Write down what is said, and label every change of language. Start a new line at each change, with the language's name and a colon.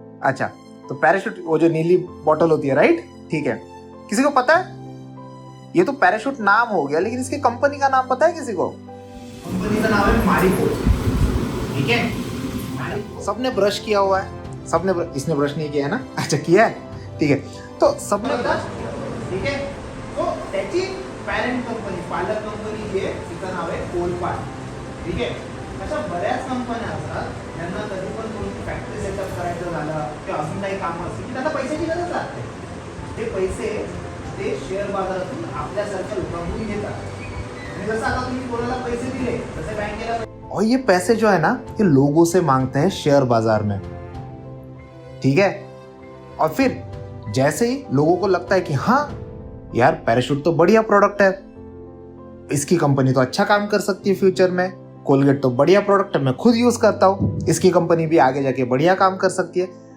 Hindi: अच्छा, तो पैराशूट वो जो नीली बॉटल होती है, राइट? ठीक है। किसी को पता है? ये तो पैराशूट नाम हो गया, लेकिन इसकी कंपनी का नाम पता है किसी को? कंपनी का नाम है मारिको। ठीक है, सबने ब्रश किया हुआ है, इसने ब्रश नहीं किया है ना? अच्छा, किया है, ठीक है। तो सबने ब्रश किया, ठीक है।
Marathi: तो त्याची पॅरेंट कंपनी, पालक कंपनी जी आहे तिचं नाव आहे कोलपाट, ठीक आहे। अशा बऱ्याच कंपन्या असतात ज्यांना कधी पण कोणती फॅक्टरी सेटअप करायचं झालं किंवा अजून काही कामं असतील की त्यांना पैशाची गरज लागते। ते पैसे ते शेअर बाजारातून आपल्यासारख्या लोकांकडून घेतात। आणि जसं आता तुम्ही कोणाला पैसे दिले तसे बँकेला,
Hindi: और ये पैसे जो है ना, ये लोगों से मांगते हैं शेयर बाजार में, ठीक है। और फिर जैसे ही लोगों को लगता है कि हाँ यार, पैराशूट तो बढ़िया प्रोडक्ट है, इसकी कंपनी तो अच्छा काम कर सकती है फ्यूचर में, कोलगेट तो बढ़िया प्रोडक्ट है, मैं खुद यूज करता हूँ, इसकी कंपनी भी आगे जाके बढ़िया काम कर सकती है।